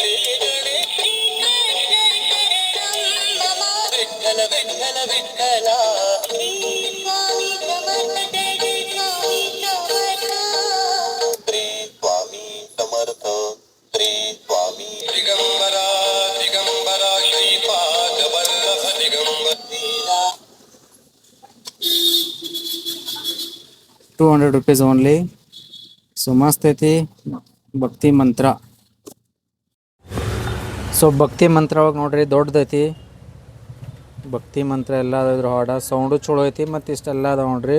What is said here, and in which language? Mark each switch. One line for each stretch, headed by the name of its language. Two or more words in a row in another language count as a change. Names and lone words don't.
Marathi: विठ्ठल विठ्ठल विठ्ठला स्वामी समर्थ श्री स्वामी समर्थ श्री स्वामी दिगंबरा दिगंबरा श्रीपाद वल्लभ दिगंबर
English: 200 rupees ಓನ್ಲಿ.
Kannada: ಸೊ ಮಸ್ತ್ ಐತಿ ಭಕ್ತಿ ಮಂತ್ರ. ಸೊ ಭಕ್ತಿ ಮಂತ್ರ ಒಳಗೆ ನೋಡ್ರಿ ದೊಡ್ಡದೈತಿ ಭಕ್ತಿ ಮಂತ್ರ ಎಲ್ಲ ಅದ್ರ ಹಾಡ ಸೌಂಡು ಚಲೋ ಐತಿ ಮತ್ತು ಇಷ್ಟೆಲ್ಲ ಅದ ನೋಡ್ರಿ.